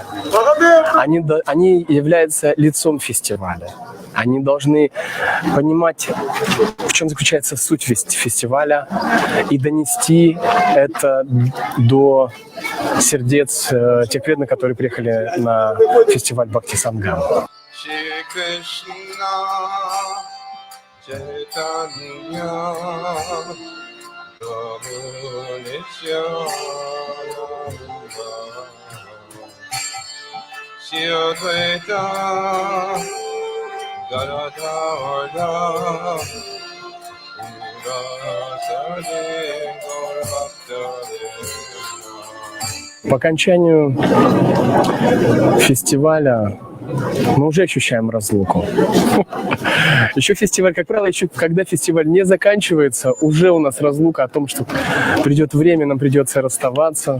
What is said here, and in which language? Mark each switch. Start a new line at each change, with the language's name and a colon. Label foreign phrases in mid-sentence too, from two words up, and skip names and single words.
Russian: Они являются лицом фестиваля. Они должны понимать, в чем заключается суть фестиваля, и донести это до сердец тех преданных, которые приехали на фестиваль Бхакти Сангам. Shri Krishna Chaitanya Prabhu Nityananda Shri Advaita Gadadhara Srivasadi Gaurabhakta. По окончанию фестиваля мы уже ощущаем разлуку. Еще фестиваль, как правило, еще когда фестиваль не заканчивается, уже у нас разлука о том, что придет время, нам придется расставаться.